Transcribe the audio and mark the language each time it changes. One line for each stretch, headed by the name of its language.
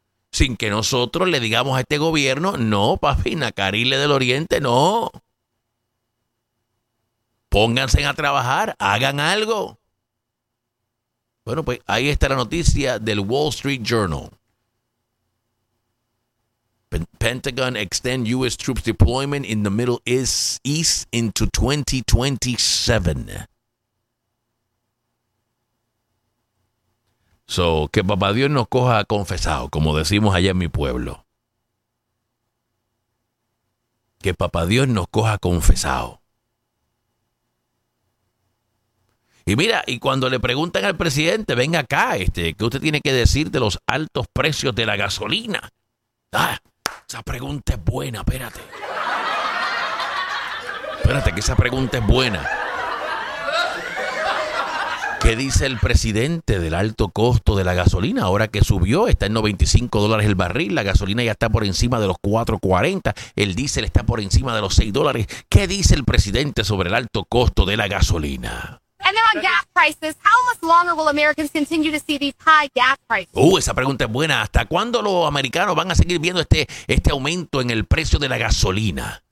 Spanish: Sin que nosotros le digamos a este gobierno, no, papi, Nacarile del Oriente, no. Pónganse a trabajar, hagan algo. Bueno, pues ahí está la noticia del Wall Street Journal.
English: Pentagon extend U.S. troops deployment in the Middle East into 2027.
Spanish: So, que papá Dios nos coja confesado, como decimos allá en mi pueblo. Que papá Dios nos coja confesado. Y mira, y cuando le preguntan al presidente, venga acá, ¿qué usted tiene que decir de los altos precios de la gasolina? ¡Ah! Esa pregunta es buena, espérate. Espérate, que esa pregunta es buena. ¿Qué dice el presidente del alto costo de la gasolina? Ahora que subió, está en $95 el barril, la gasolina ya está por encima de los 4.40, el diésel está por encima de los $6. ¿Qué dice el presidente sobre el alto costo de la gasolina?
English: And then on gas prices, how much longer will Americans continue to see these high gas prices?
Spanish: Esa pregunta es buena. ¿Hasta cuándo los americanos van a seguir viendo este aumento en el precio de la gasolina?